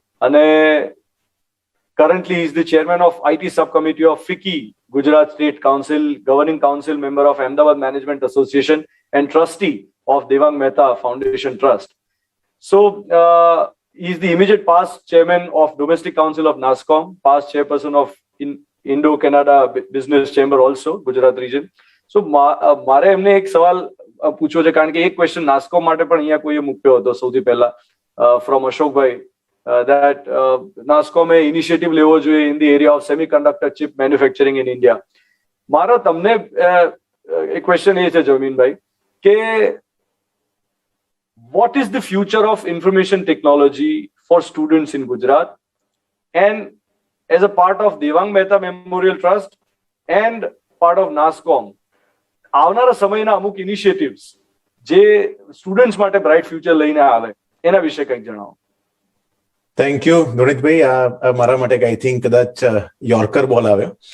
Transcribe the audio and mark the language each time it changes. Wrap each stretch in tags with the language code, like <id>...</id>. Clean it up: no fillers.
<en>And currently he is the chairman of IT subcommittee of FICCI, Gujarat State Council, governing council member of Ahmedabad Management Association, and trustee of Devang Mehta Foundation Trust. So he is the immediate past chairman of Domestic Council of NASSCOM, past chairperson of Indo-Canada Business Chamber also, Gujarat region.</en> <gu>So મારે એમને એક સવાલ પૂછવો છે, કારણ કે એક question NASSCOM માટે પણ અહીંયા કોઈએ મૂક્યો હતો સૌથી પહેલા, from Ashokbhai.</gu> <en>that NASSCOM</en> <gu>A initiative લેવો જોઈએ</gu> <en>in the area of semiconductor chip manufacturing in India.</en> <gu>મારો તમને એક ક્વેશ્ચન એ છે જમીનભાઈ કે</gu> <en>what is the future of information technology for students in Gujarat, and as a part of Devang Mehta Memorial Trust and part of NASSCOM</en> <gu>આવનારા સમયના અમુક initiatives જે students માટે બ્રાઇટ ફ્યુચર લઈને આવે એના વિશે કંઈક જણાવો. Thank you ધોનિતભાઈ. આ મારા માટે</gu> <en>I think</en> <gu>કદાચ યોર્કર બોલ આવ્યો.</gu>